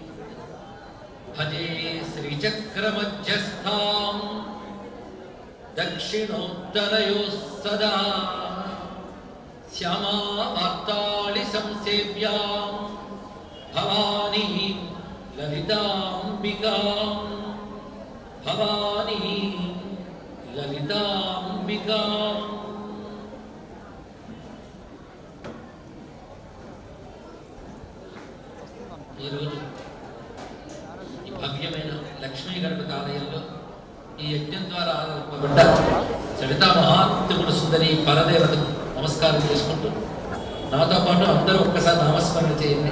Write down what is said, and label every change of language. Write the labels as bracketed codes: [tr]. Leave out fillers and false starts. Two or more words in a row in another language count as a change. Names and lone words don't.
[sa] भजे श्रीचक्रमध्यस्थां दक्षिणोत्तरयोः सदा श्यामावार्ताळि संसेव्यां भवानी ललिताम्बिकां भवानी ललिताम्बिकाम्। [te] భవ్యమైన లక్ష్మీ గణపతి ఆలయంలో ఈ యజ్ఞం ద్వారా ఆరాధింపబడ్డ చరితా మహాత్ముడు సుందరి పరదేవతకు నమస్కారం చేసుకుంటూ నాతో పాటు అందరూ ఒక్కసారి నామస్మరణ చేయండి.